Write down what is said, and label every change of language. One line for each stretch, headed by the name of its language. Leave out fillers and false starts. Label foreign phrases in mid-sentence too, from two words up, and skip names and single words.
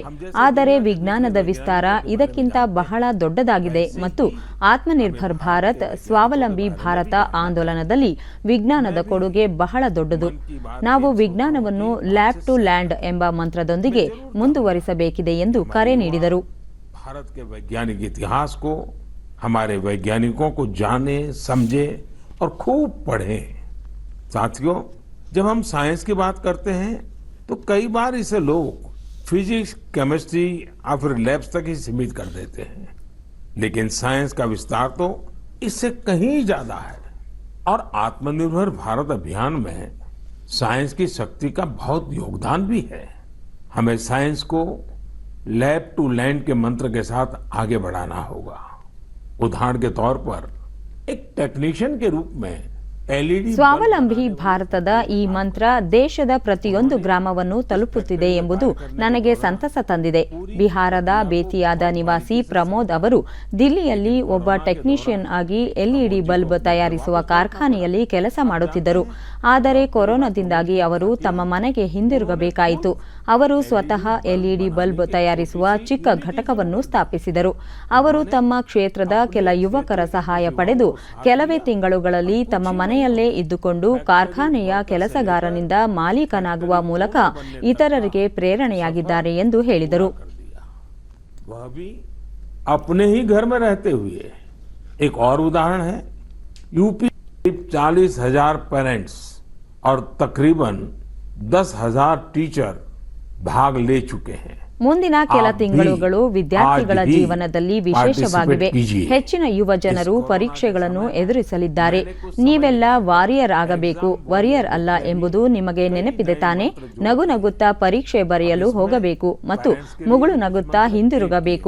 Kannada: ಆದರೆ ವಿಜ್ಞಾನದ ವಿಸ್ತಾರ ಇದಕ್ಕಿಂತ ಬಹಳ ದೊಡ್ಡದಾಗಿದೆ ಮತ್ತು ಆತ್ಮನಿರ್ಭರ್ ಭಾರತ್, ಸ್ವಾವಲಂಬಿ ಭಾರತ ಆಂದೋಲನದಲ್ಲಿ ವಿಜ್ಞಾನದ ಕೊಡುಗೆ ಬಹಳ ದೊಡ್ಡದು. ನಾವು ವಿಜ್ಞಾನವನ್ನು
English: lab to land
Kannada: ಎಂಬ ಮಂತ್ರದೊಂದಿಗೆ ಮುಂದುವರಿಸಬೇಕಿದೆ ಎಂದು ಕರೆ ನೀಡಿದರು.
Hindi: भारत के वैज्ञानिक इतिहास को, हमारे वैज्ञानिकों को जाने, समझे और खूब पढ़ें. साथियों, जब हम साइंस की बात करते हैं तो कई बार इसे लोग
English: physics, chemistry
Hindi: या फिर लैब्स तक ही सीमित कर देते हैं, लेकिन साइंस का विस्तार तो इससे कहीं ज्यादा है. और आत्मनिर्भर भारत अभियान में साइंस की शक्ति का बहुत योगदान भी है. हमें साइंस को
English: lab to land
Hindi: के मंत्र के साथ आगे बढ़ाना होगा. उदाहरण के तौर पर एक टेक्नीशियन के रूप में एलईडी
Kannada: ಸ್ವಾವಲಂಬಿ ಭಾರತದ ಈ ಮಂತ್ರ ದೇಶದ ಪ್ರತಿಯೊಂದು ಗ್ರಾಮವನ್ನು ತಲುಪುತ್ತಿದೆ ಎಂಬುದು ನನಗೆ ಸಂತಸ ತಂದಿದೆ. ಬಿಹಾರದ ಬೇತಿಯಾದ ನಿವಾಸಿ ಪ್ರಮೋದ್ ಅವರು ದಿಲ್ಲಿಯಲ್ಲಿ ಒಬ್ಬ ಟೆಕ್ನಿಷಿಯನ್ ಆಗಿ
English: LED bulb
Kannada: ತಯಾರಿಸುವ ಕಾರ್ಖಾನೆಯಲ್ಲಿ ಕೆಲಸ ಮಾಡುತ್ತಿದ್ದರು. ಆದರೆ ಕೊರೋನಾದಿಂದಾಗಿ ಅವರು ತಮ್ಮ ಮನೆಗೆ ಹಿಂದಿರುಗಬೇಕಾಯಿತು. ಅವರು ಸ್ವತಃ
English: LED bulb
Kannada: ತಯಾರಿಸುವ ಚಿಕ್ಕ ಘಟಕವನ್ನು ಸ್ಥಾಪಿಸಿದರು. ಅವರು ತಮ್ಮ ಕ್ಷೇತ್ರದ ಕೆಲ ಯುವಕರ ಸಹಾಯ ಪಡೆದು ಕೆಲವೇ ತಿಂಗಳುಗಳಲ್ಲಿ ತಮ್ಮ ಮನೆಯಲ್ಲೇ ಇದ್ದುಕೊಂಡು ಕಾರ್ಖಾನೆಯ ಕೆಲಸಗಾರನಿಂದ ಮಾಲೀಕನಾಗುವ ಮೂಲಕ ಇತರರಿಗೆ ಪ್ರೇರಣೆಯಾಗಿದ್ದಾರೆ ಎಂದು ಹೇಳಿದರು.
Hindi: वह भी अपने ही घर में रहते हुए. एक और उदाहरण है यूपी. 40,000 पेरेंट्स और तकरीबन 10,000 टीचर भाग ले चुके हैं.
Kannada: ಮುಂದಿನ ಕೆಲ ತಿಂಗಳುಗಳು ವಿದ್ಯಾರ್ಥಿಗಳ ಜೀವನದಲ್ಲಿ ವಿಶೇಷವಾಗಿವೆ. ಹೆಚ್ಚಿನ ಯುವ ಜನರು ಪರೀಕ್ಷೆಗಳನ್ನು ಎದುರಿಸಲಿದ್ದಾರೆ. ನೀವೆಲ್ಲ ವಾರಿಯರ್ ಆಗಬೇಕು, ವರಿಯರ್ ಅಲ್ಲ ಎಂಬುದು ನಿಮಗೆ ನೆನಪಿದೆ ತಾನೆ? ನಗು ನಗುತ್ತಾ ಪರೀಕ್ಷೆ ಬರೆಯಲು ಹೋಗಬೇಕು ಮತ್ತು ಮುಗುಳು ನಗುತ್ತಾ ಹಿಂದಿರುಗಬೇಕು.